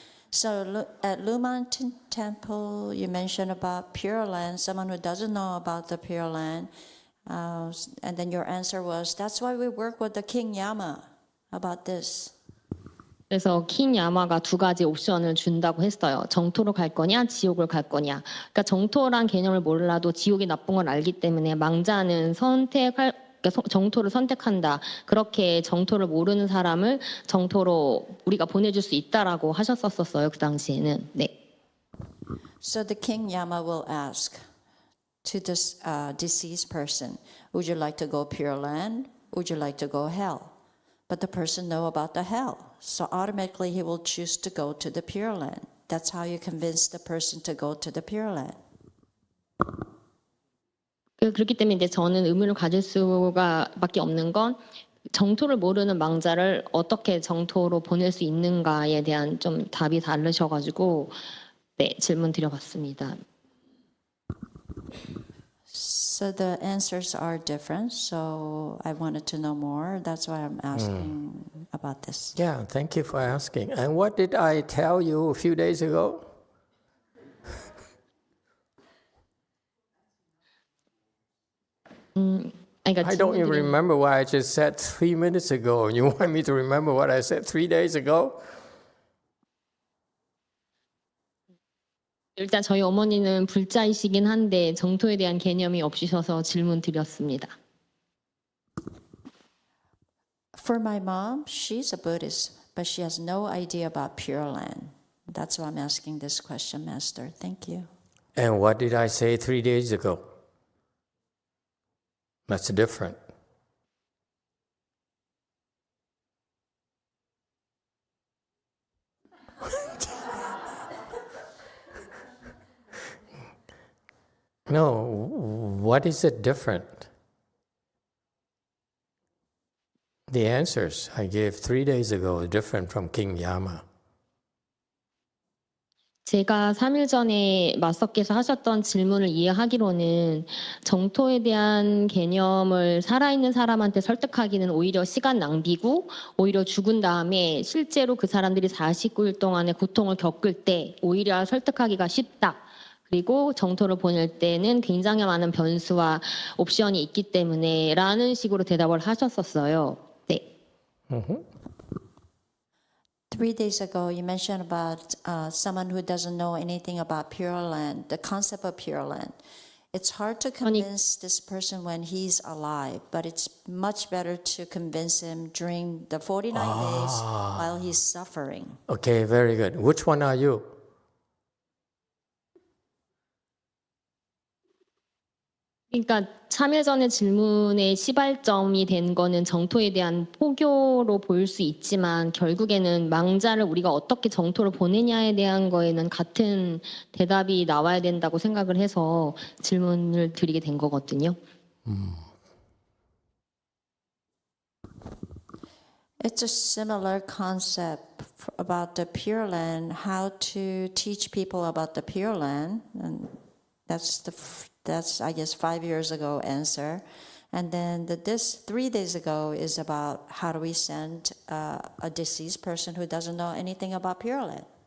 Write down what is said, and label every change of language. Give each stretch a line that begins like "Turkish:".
English: So at Luman Temple, you mentioned about Pureland, someone who doesn't know about the Pureland. And then your answer was, that's why we work with the King Yama about this.
Korean: 그래서 킹 야마가 두 가지 옵션을 준다고 했어요. 정토로 갈 거냐, 지옥을 갈 거냐. 그러니까 정토란 개념을 몰라도 지옥이 나쁜 걸 알기 때문에 망자는 정토를 선택한다. 그렇게 정토를 모르는 사람을 정토로 우리가 보내줄 수 있다라고 하셨었어요. 그 당시에는. 네.
English: So the King Yama will ask to this deceased person, would you like to go Pure Land? Would you like to go hell? But the person know about the hell. So automatically he will choose to go to the Pure Land. That's how you convince the person to go to the Pure Land.
Korean: 그렇기 때문에 이제 저는 의문을 가질 수밖에 없는 건 정토를 모르는 망자를 어떻게 정토로 보낼 수 있는가에 대한 좀 답이 다르셔가지고 네, 질문 드려봤습니다.
English: So the answers are different. So I wanted to know more. That's why I'm asking about this. Yeah, thank you for asking. And what did I tell you a few days ago? I don't even remember what I just said 3 minutes ago. You want me to remember what I said 3 days ago?
Korean: 일단 저희 어머니는 불자이시긴 한데 정토에 대한 개념이 없으셔서 질문 드렸습니다.
English: For my mom, she's a Buddhist, but she has no idea about Pure Land. That's why I'm asking this question, Master. Thank you. And what did I say 3 days ago? That's different. No, what is it different? The answers I gave 3 days ago are different from King Yama.
Korean: 제가 3일 전에 마스터께서 하셨던 질문을 이해하기로는 정토에 대한 개념을 살아있는 사람한테 설득하기는 오히려 시간 낭비고 오히려 죽은 다음에 실제로 그 사람들이 49일 동안의 고통을 겪을 때 오히려 설득하기가 쉽다. 그리고 정토를 보낼 때는 굉장히 많은 변수와 옵션이 있기 때문에 라는 식으로 대답을 하셨었어요. 네.
English: 3 days ago, you mentioned about someone who doesn't know anything about Pure Land, the concept of Pure Land. It's hard to convince this person when he's alive, but it's much better to convince him during the 49 days while he's suffering. Okay, very good. Which one are you?
Korean: 그러니까 3일 전에 질문의 시발점이 된 거는 정토에 대한 포교로 보일 수 있지만 결국에는 망자를 우리가 어떻게 정토로 보내냐에 대한 거에는 같은 대답이 나와야 된다고 생각을 해서 질문을 드리게 된 거거든요.
English: It's a similar concept about the Pure Land, how to teach people about the Pure Land, and that's I guess 5 years ago answer, and then this 3 days ago is about how do we send a deceased person who doesn't know anything about Pure Land.